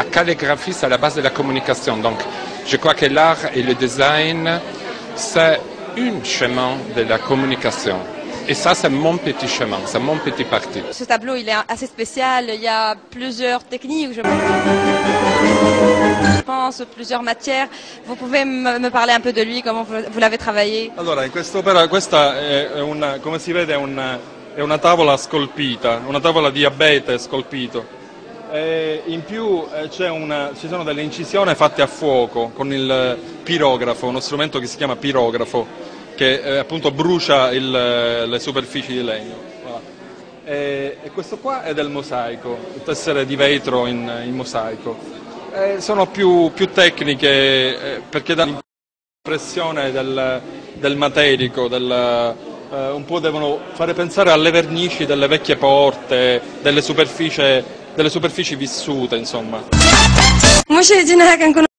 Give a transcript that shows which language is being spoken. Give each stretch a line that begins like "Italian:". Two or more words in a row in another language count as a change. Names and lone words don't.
French: la calligraphie, c'est la base de la communication. Donc, je crois que l'art et le design, c'est un chemin de la communication. Et ça, c'est mon petit chemin, c'est mon petit parti. Ce tableau, il est assez spécial. Il y a plusieurs techniques, je pense, plusieurs matières. Vous pouvez me parler un peu de lui, comment vous l'avez travaillé?
Italian: Allora, in quest'opera, questa è una, come si vede, è una tavola scolpita, una tavola di abete scolpito. E in più ci sono delle incisioni fatte a fuoco con il pirografo, uno strumento che si chiama pirografo, che appunto brucia le superfici di legno.
French: Voilà.
Italian: E questo qua è del mosaico, il tessere di vetro in mosaico. Sono più tecniche perché danno l'impressione del materico, un po' devono fare pensare alle vernici delle vecchie porte, delle superfici vissute, insomma.
Arabic: مشاهدينا هكا نكون